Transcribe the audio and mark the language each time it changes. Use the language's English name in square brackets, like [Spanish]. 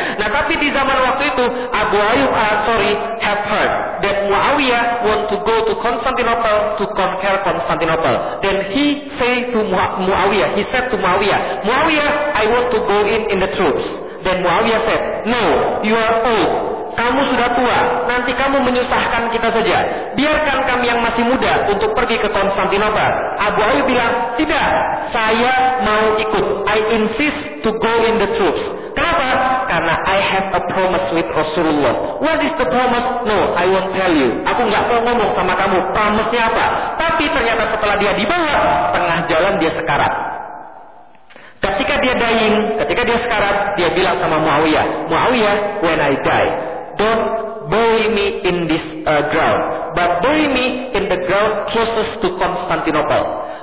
[Indonesian] Nah tapi di zaman waktu itu [English] Abu Ayyub Al-Ansari have heard that Muawiyah want to go to Constantinople to conquer Constantinople. Then he say to Muawiyah, he said to Muawiyah, Muawiyah, I want to go in the troops. Then Muawiyah said, no, you are old. [Indonesian] Kamu sudah tua, nanti kamu menyusahkan kita saja. Biarkan kami yang masih muda untuk pergi ke Konstantinopel. Abu Ayyub bilang, tidak, saya mau ikut. [English] I insist to go in the troops. [Indonesian] Kenapa? Karena [English] I have a promise with Rasulullah. What is the promise? No, I won't tell you. [Indonesian] Aku gak mau ngomong sama kamu, promise-nya apa. Tapi ternyata setelah dia dibawa, tengah jalan dia sekarat. [English] Ketika dia dying, [Indonesian] ketika dia sekarat, dia bilang sama Muawiyah, [English] Muawiyah, when I die, don't bury me in this ground, but bury me in the ground closest to Constantinople.